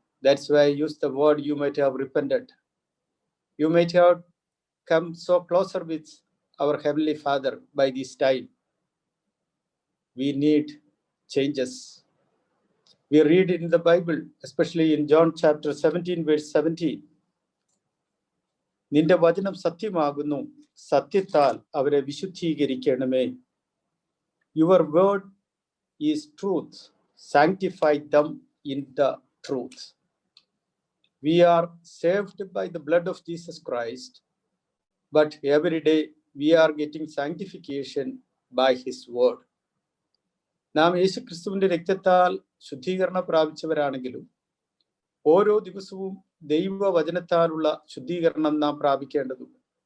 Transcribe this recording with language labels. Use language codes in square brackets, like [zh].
[en] That's why I use the word you might have repented. You might have come so closer with our Heavenly Father by this time. We need changes. We read it in the Bible, especially in John chapter 17, verse 17. [ml] നിന്റെ വചനം സത്യമാകുന്നു, സത്യത്താൽ അവരെ വിശുദ്ധീകരിക്കണമേ. [en] Your word is truth. Sanctify them in the truth. We are saved by the blood of Jesus Christ, but every day we are getting sanctification by His word. [ml] നാം യേശു ക്രിസ്തുവിന്റെ രക്തത്താൽ ശുദ്ധീകരണം പ്രാപിച്ചവരാണെങ്കിലും ഓരോ ദിവസവും ദൈവവചനത്താലുള്ള ശുദ്ധീകരണം നാം പ്രാപിക്കേണ്ടതുണ്ട്.